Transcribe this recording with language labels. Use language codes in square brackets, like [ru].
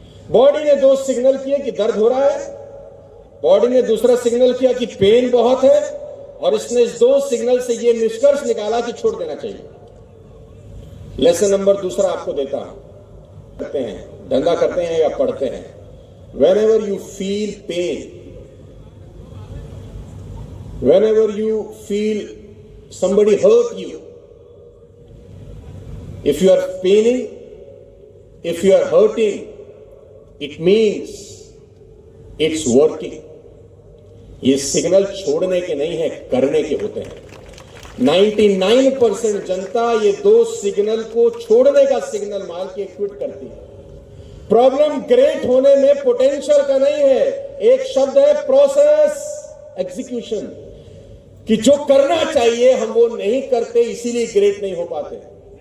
[hi] Body ने 2 signal किए कि दर्द हो रहा है, बॉडी ने दूसरा सिग्नल किया कि पेन बहुत है, और इसने इस 2 सिग्नल से ये निष्कर्ष निकाला कि छोड़ देना चाहिए। लेसन नंबर दूसरा आपको देता हूं, करते हैं धंधा करते हैं या पढ़ते हैं, [en] whenever you feel pain, whenever you feel somebody hurt you, if you are paining, if you are hurting, it means it's working. [hi] ये सिग्नल छोड़ने के नहीं है, करने के होते हैं। 99% जनता ये दो सिग्नल को छोड़ने का सिग्नल मार के क्विट करती है। प्रॉब्लम ग्रेट होने में पोटेंशियल का नहीं है, एक शब्द है प्रोसेस एग्जीक्यूशन, कि जो करना चाहिए हम वो नहीं करते, इसीलिए ग्रेट नहीं हो पाते।